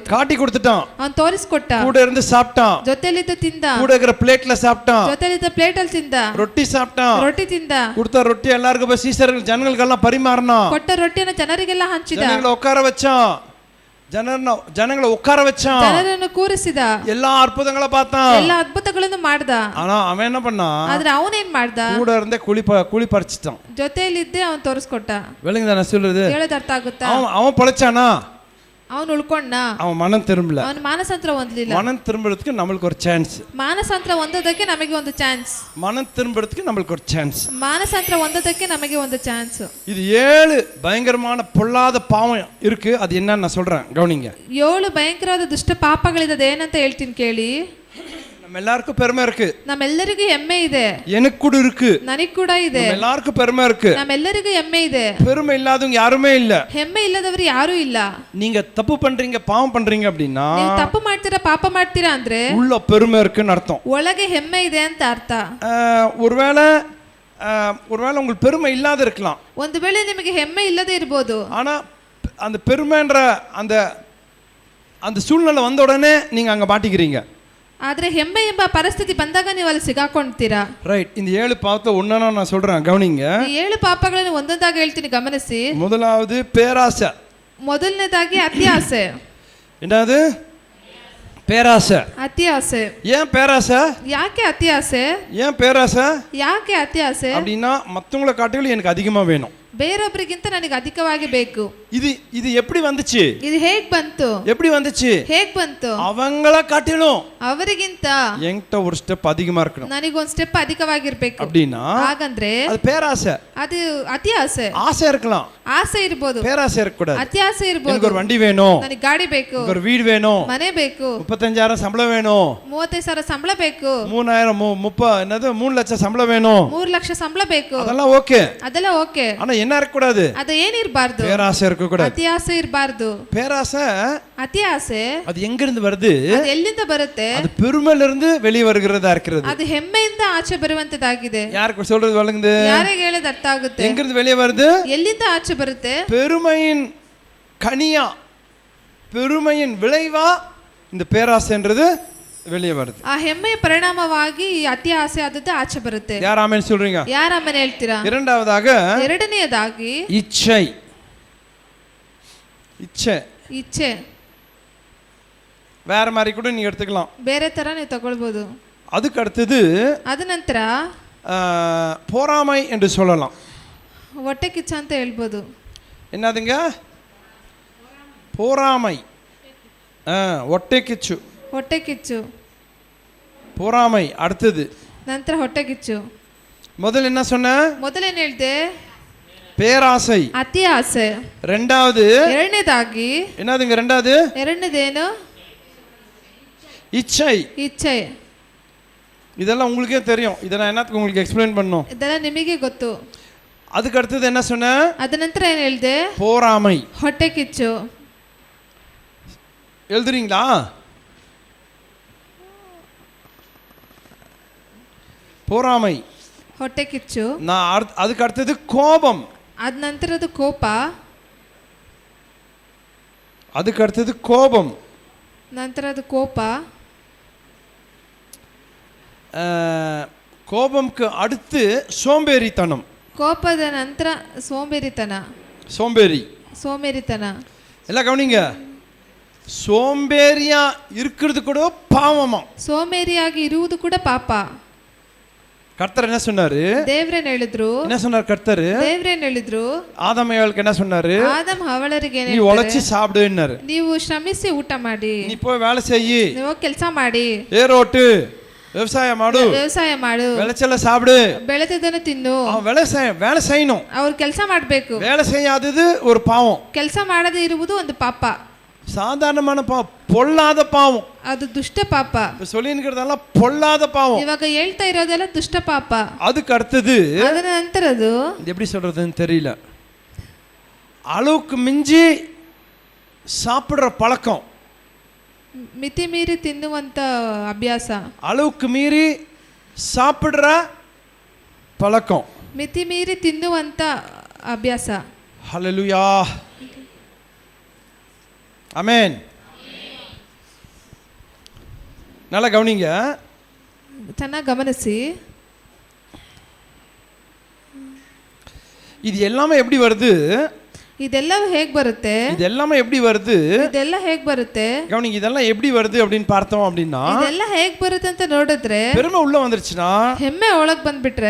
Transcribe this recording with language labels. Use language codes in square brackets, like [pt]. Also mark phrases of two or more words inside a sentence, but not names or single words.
[ta] காட்டி கொடுத்துட்டான், [kn] ಅವನು ತೋರಿಸ್ಕೊಟ್ಟ, [ta] கூட இருந்து சாப்பிட்டான், [kn] ಜೊತೆಲಿದ್ದ ತಿಂದ, [ta] கூட இருக்கிற பிளேட்ல சாப்பிட்டான், [kn] ಜೊತೆಲಿದ್ದ ಪ್ಲೇಟ್ ಅಲ್ಲಿ ತಿಂದ, [ta] ரொட்டி சாப்பிட்டான், [kn] ರೊಟ್ಟಿ ತಿಂದ, [ta] கொடுத்த ரொட்டி எல்லாருக்கும் போய் சீசர்கள் ஜனங்களுக்கெல்லாம் பரிமாறினான், [kn] ಕೊಟ್ಟ ರೊಟ್ಟಿಯನ್ನು ಜನರಿಗೆಲ್ಲ ಹಂಚಿದ, [ta] ஜனங்களை உட்கார வச்சான், ஜனங்களை உட்கார வச்சான், [kn] ಜನರನ್ನು ಕೂರಿಸಿದ, [ta] எல்லா அற்புதங்களை பார்த்தான், [kn] ಎಲ್ಲ ಅದ್ಭುತಗಳನ್ನು ಮಾಡ್ದ. [ta] ஆனா அவன் என்ன பண்ணான்? [kn] ಆದ್ರೆ ಅವನೇನ್ ಮಾಡ್ದ? [ta] கூட இருந்தே குழி பறிச்சிட்டான். [kn] ಜೊತೆಯಲ್ಲಿದ್ದೆ ಅವನು ತೋರಿಸ್ಕೊಟ್ಟ. [ta] விளங்குதா நான் சொல்றது? [kn] ಹೇಳೋದು ಅರ್ಥ ಆಗುತ್ತಾ? [ta] அவன் பொழைச்சானா? [kn] ಅವನು ಉಳ್ಕೊಂಡ. [ta] அவன் மனம் திரும்பல. [kn] ಅವನು ಮಾನಸಾಂತರ ಹೊಂದಲಿಲ್ಲ. [ta] மனம் திரும்புறதுக்கு நம்மளுக்கு ஒரு சான்ஸ். [kn] ಮಾನಸಾಂತರ ಹೊಂದೋದಕ್ಕೆ ನಮಗೆ ಒಂದು ಚಾನ್ಸ್. [ta] மனம் திரும்புறதுக்கு நம்மளுக்கு ஒரு சான்ஸ். [kn] ಮಾನಸಾಂತರ ಹೊಂದೋದಕ್ಕೆ ನಮಗೆ ಒಂದು ಚಾನ್ಸ್. [ta] இது 7 பயங்கரமான பொல்லாத பாவம் இருக்கு. அது என்னன்னு நான் சொல்றேன், கவனிங்க. [kn] 7 ಭಯಂಕರವಾದ ದುಷ್ಟ ಪಾಪಗಳಿದೆ. ಏನಂತ ಹೇಳ್ತೀನಿ ಕೇಳಿ. [ta] நம்ம எல்லாருக்கும் பெருமை இருக்கு, [kn] ನಮ್ಮೆಲ್ಲರಿಗೂ ಹೆಮ್ಮೆ ಇದೆ, [ta] எனக்கு கூட இருக்கு, [kn] ನನಗೆ ಕೂಡ ಇದೆ, [ta] நம்ம எல்லாருக்கும் பெருமை இருக்கு. [kn] ನಮ್ಮೆಲ್ಲರಿಗೂ ಹೆಮ್ಮೆ ಇದೆ. [ta] பெருமை இல்லாதவங்க யாருமே இல்ல. [kn] ಹೆಮ್ಮೆ ಇಲ್ಲದವರು ಯಾರೂ ಇಲ್ಲ. [ta] நீங்க தப்பு பண்றீங்க, பாவம் பண்றீங்க அப்படின்னா [kn] ನೀವು ತಪ್ಪು ಮಾಡ್ತೀರಾ, ಪಾಪ ಮಾಡ್ತೀರಾ ಅಂದ್ರೆ [ta] உள்ள பெருமை இருக்குன்னு அர்த்தம். [kn] ಒಳಗೆ ಹೆಮ್ಮೆ ಇದೆ ಅಂತ ಅರ್ಥ. [ta] ஒருவேளை உங்களுக்கு பெருமை இல்லாத இருக்கலாம். [kn] ಒಂದು ವೇಳೆ ನಿಮಗೆ ಹೆಮ್ಮೆ ಇಲ್ಲದೆ ಇರಬಹುದು. [ta] ஆனா அந்த பெருமைன்ற அந்த சூழ்நிலை வந்த உடனே நீங்க அங்க மாட்டிக்கிறீங்க. [kn] ಆದ್ರೆ ಹೆಮ್ಮೆ ಎಂಬ ಪರಿಸ್ಥಿತಿ ಬಂದಾಗ ನೀವು ಅಲ್ಲಿ ಸಿಗಾಕೊಂಡ್ತೀರಾ. [ta] ரைட். இந்த 7 பாவத்தை ஒண்ணா நான் சொல்றேன், கவனிங்க. [kn] ಈ 7 ಪಾಪಗಳನ್ನು ಒಂದೊಂದಾಗಿ ಹೇಳ್ತೀನಿ, ಗಮನಿಸಿ. [ta] முதலாவது பேராசை. [kn] ಮೊದಲನೇದಾಗಿ ಅತ್ಯಾಸೆ. [ta] என்னது? பேராசை. [kn] ಅತ್ಯಾಸೆ. [ta] ஏன் பேராசை? [kn] ಯಾಕೆ ಅತ್ಯಾಸೆ? [ta] ஏன் பேராசை? [kn] ಯಾಕೆ ಅತ್ಯಾಸೆ? [ta] அப்படின்னா மற்றவங்களை காட்டிலும் எனக்கு அதிகமா வேணும், [kn] ಬೇರೊಬ್ಬರಿಗಿಂತ ನನಗೆ ಅಧಿಕವಾಗಿ ಬೇಕು. [ta] இது எப்படி வந்துச்சு? [kn] ಇದು ಹೇಗ್ ಬಂತು? [ta] எப்படி வந்துச்சு? [kn] ಹೇಗ್ ಬಂತು? [ta] அவங்கள காட்டிலும் [kn] ಅವರಿಗಿಂತ [ta] என்கிட்ட ஒரு ஸ்டெப் அதிகமா இருக்கணும். [kn] ನನಗೊಂದು ಸ್ಟೆಪ್ ಅಧಿಕವಾಗಿರ್ಬೇಕು. [ta] அப்படின்னா [kn] ಹಾಗಂದ್ರೆ [ta] அது பேராசை. [kn] ಅದು ಅತ್ಯಾಸೆ. [ta] ஆசை இருக்கலாம், [kn] ಆಸೆ ಇರ್ಬೋದು, [ta] பேராசை இருக்கக்கூடாது. [kn] ಅತ್ಯಾಸೆ ಇರ್ಬೋದು. [ta] எனக்கு ஒரு வண்டி வேணும், [kn] ನನಗೆ ಗಾಡಿ ಬೇಕು, [ta] ஒரு வீடு வேணும், [kn] ಮನೆ ಬೇಕು, [ta] 35,000 சம்பளம் வேணும், [kn] 35,000 ಸಂಬಳ ಬೇಕು, [ta] 3 லட்சம் சம்பளம் வேணும், [kn] 3 ಲಕ್ಷ ಸಂಬಳ ಬೇಕು. [ta] அதெல்லாம் ஓகே. [kn] ಅದೆಲ್ಲ ಓಕೆ. [ta] ஆனா என்ன இருக்கக்கூடாது? [kn] ಅದು ಏನಿರಬಾರ್ದು? [ta] பேராசை இருக்கக்கூடாது. [kn] ಅತ್ಯಾಸೆ ಇರಬಾರ್ದು. [ta] பேராசை [kn] ಅತ್ಯಾಸೆ [ta] அது எங்க இருந்து வருது? [kn] ಅದು ಎಲ್ಲಿಂದ ಬರುತ್ತೆ? [ta] அது பெருமையில இருந்து வெளியே வருகிறதா இருக்கிறது. [kn] ಅದು ಹೆಮ್ಮೆಯಿಂದ ಆಚೆ ಬರುವಂತದಾಗಿದೆ. [ta] யாருக்கு சொல்றது வழங்குது? [kn] ಯಾರಿಗೆ ಹೇಳೋದು ಅರ್ಥ ಆಗುತ್ತೆ? [ta] எங்க இருந்து வெளியே வருது? [kn] ಎಲ್ಲಿಂದ ಆಚೆ ಬರುತ್ತೆ? [ta] பெருமையின் கனியா, பெருமையின் விளைவா இந்த பேராசைன்றது வெளியே வருது. [kn] ಆ ಹೆಮ್ಮೆಯ ಪರಿಣಾಮವಾಗಿ ಈ ಅತಿ ಆಸೆ ಆದದ್ದು ಆಚೆ ಬರುತ್ತೆ. [ta] யார் ஆமென் சொல்றீங்க? [kn] ಯಾರ ಆಮೇಲೆ ಹೇಳ್ತೀರಾ? [ta] இரண்டாவதாக [kn] ಎರಡನೆಯದಾಗಿ [ta] இச்சை. [kn] ಇಚ್ಛೆ. [ta] வேற மாதிரி கூட நீங்க எடுத்துக்கலாம், [kn] ಬೇರೆ ತರ ನೀವು ತಗೊಳ್ಬಹುದು. [ta] அதுக்கு அடுத்தது [kn] ಅದ ನಂತರ [ta] பொறாமை என்று சொல்லலாம். [kn] ಹೊಟ್ಟೆ ಕಿಚ್ಚ ಅಂತ ಹೇಳ್ಬೋದು. [ta] என்னதுங்க? பொறாமை. [kn] ಹೊಟ್ಟೆ ಕಿಚ್ಚು. ಹೊಟ್ಟೆ ಕಿಚ್ಚು. [ta] பொறாமை அடுத்தது. [kn] ನಂತರ ಹೊಟ್ಟೆ ಕಿಚ್ಚು. [ta] முதல்ல என்ன சொன்ன? [kn] ಮೊದಲೇನು ಹೇಳ್ದೆ? [ta] பேராசை, [kn] ಅತಿ ಆಸೆ. [ta] ரெண்டாவது [kn] ಎರಡನೇದಾಗಿ [ta] என்னதுங்க? [kn] ಎರಡನೇದೇನು? [ta] இச்சை. [kn] ಇಚ್ಛೆ. [ta] இதெல்லாம் உங்களுக்கே தெரியும். இதை நான் என்னத்துக்கு உங்களுக்கு எக்ஸ்பிளைன் பண்ணணும்? [kn] ಇದೆಲ್ಲ ನಿಮಗೆ ಗೊತ್ತು. [ta] அதுக்கு அடுத்தது என்ன சொன்ன? [kn] ಅದ ನಂತರ ಏನು ಹೇಳಿದೆ? [ta] போராமை. [kn] ಹೊಟ್ಟೆ ಕಿಚ್ಚು. [ta] எழுதுறீங்களா? போராமை, [kn] ಹೊಟ್ಟೆ ಕಿಚ್ಚು. [ta] அதுக்கு அடுத்தது கோபம். [kn] ಅದ ನಂತರದ್ದು ಕೋಪ. [ta] அதுக்கு அடுத்தது கோபம். [kn] ನಂತರದ್ದು ಕೋಪ. [ta] கோபம்க்கு அடுத்து சோம்பேறித்தனம். [kn] ಕೋಪದ ನಂತರ ಸೋಂಬೇರಿತನ. ಸೋಂಬೇರಿತನ. [ta] எல்லாம் கவனிங்க. சோம்பேறியா இருக்கிறது கூட பாவமா? [kn] ಸೋಂಬೇರಿಯಾಗಿ ಇರುವುದು ಕೂಡ ಪಾಪ. [ta] கர்த்தர் என்ன சொன்னாரு? [kn] ದೇವ್ರೇನ್ ಹೇಳಿದ್ರು? [ta] என்ன சொன்னார் கர்த்தர்? [kn] ದೇವ್ರೇನ್ ಹೇಳಿದ್ರು? [ta] ஆதாம் ஏவாளுக்கு என்ன சொன்னாரு? [kn] ಆದಮ್ ಹವಳರಿಗೆ [ta] நீ உழைச்சி சாப்பிடுன்னாரு. [kn] ನೀವು ಶ್ರಮಿಸಿ ಊಟ ಮಾಡಿ. [ta] நீ போய் வேலை செய்யி. [kn] ನೀವು ಕೆಲಸ ಮಾಡಿ. [ta] ஏரோட்டு விவசாய மாடு. [kn] ವ್ಯವಸಾಯ ಮಾಡು. [ta] விளைச்சல சாப்பிடு. [kn] ಬೆಳೆದದನ್ನು ತಿನ್ನು. [ta] வேலை செய்யணும். [kn] ಅವ್ರು ಕೆಲಸ ಮಾಡಬೇಕು. [ta] வேலை செய்யாதது ஒரு பாவம். [kn] ಕೆಲಸ ಮಾಡದೇ ಇರುವುದು ಒಂದು ಪಾಪ. [ta] சாதாரணமான பாவம், பொல்லாத பாவம். [kn] ಅದು ದುಷ್ಟ ಪಾಪ. [ta] சொல்லிக்கிறதெல்லாம் பொல்லாத பாவம். [kn] ಇವಾಗ ಹೇಳ್ತಾ ಇರೋದೆಲ್ಲ ದುಷ್ಟ ಪಾಪ. [ta] அதுக்கு அடுத்தது [kn] ಅದರ ನಂತರದು [ta] எப்படி சொல்றதுன்னு தெரியல, அளவுக்கு மிஞ்சி சாப்பிடுற பழக்கம். [kn] ಮಿತಿ ಮೀರಿ ತಿನ್ನುವಂತ ಅಭ್ಯಾಸ. [ta] அளவுக்கு மீறி சாப்பிடுற பழக்கம். [kn] ಮಿತಿ ಮೀರಿ ತಿನ್ನುವಂತ ಅಭ್ಯಾಸ. [ta] ஹல்லேலூயா, ஆமென். நல்லா கவனிங்க. [kn] ಚೆನ್ನಾಗಿ ಗಮನಿಸಿ. [ta] இது எல்லாமே எப்படி வருது? [kn] ಇದೆಲ್ಲ ಹೇಗೆ ಬರುತ್ತೆ? [ta] இது எல்லாமே எப்படி வருது? [kn] ಇದೆಲ್ಲ ಹೇಗೆ ಬರುತ್ತೆ? [ta] கவனிங்க, இதெல்லாம் எப்படி வருது அப்படின்னு பார்த்தோம் அப்படின்னா, [kn] ಇದೆಲ್ಲ ಹೇಗೆ ಬರುತ್ತೆ ಅಂತ ನೋಡಿದ್ರೆ, [ta] பெருமை உள்ள வந்துருச்சுன்னா, [kn] ಹೆಮ್ಮೆ ಒಳಗೆ ಬಂದ್ಬಿಟ್ರೆ